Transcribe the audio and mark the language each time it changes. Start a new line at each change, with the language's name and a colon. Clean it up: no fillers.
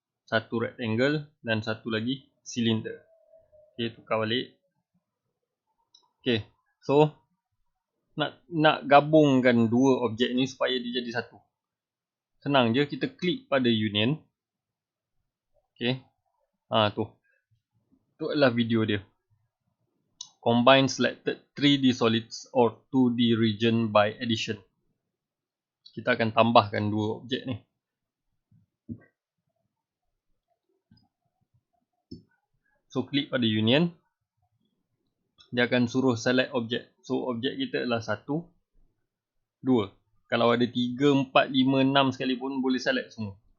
Malay: Satu rectangle dan satu lagi cylinder. Okay, tukar balik. Okay, so nak gabungkan dua objek ni supaya dia jadi satu. Senang je, kita klik pada union. Okay, tu adalah video dia.
English: Combine selected 3D solids or 2D region by addition.
Malay: Kita akan tambahkan dua objek ni. So klik pada union. Dia akan suruh select objek. So objek kita adalah 1, 2. Kalau ada 3, 4, 5, 6 sekali pun boleh select semua.